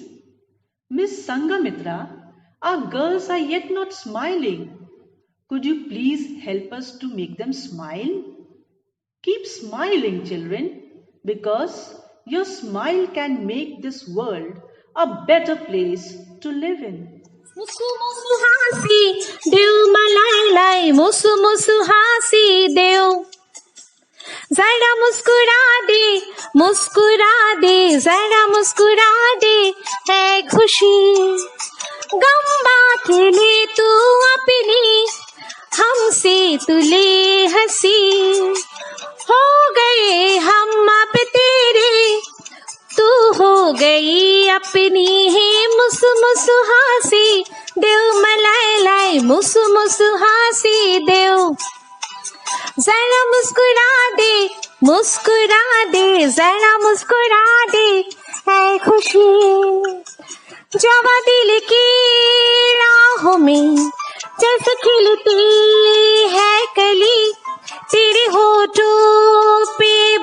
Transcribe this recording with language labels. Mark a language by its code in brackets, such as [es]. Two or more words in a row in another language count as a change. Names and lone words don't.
[en] Miss Sangamitra, our girls are yet not smiling. Could you please help us to make them smile? Keep smiling, children, because your smile can make this world a better place to live in. [ne] मुसु मुसु हासी देव मलाई मुसु मुसु हासी देव [hi] जरा मुस्कुरा दे जरा मुस्कुरा दे है खुशी गम बांट ले तू अपनी हमसे तुले हंसी हो गए हम अब तेरे तू हो गई अपनी ही [ne] मुसु मुसु हासी देव मलाई मुसु मुसु हासी देव [hi] जरा मुस्कुरा दे जरा मुस्कुरा दे ऐ खुशी जवा दिल की राहों में जैसे खिलती है कली तेरे होठों पे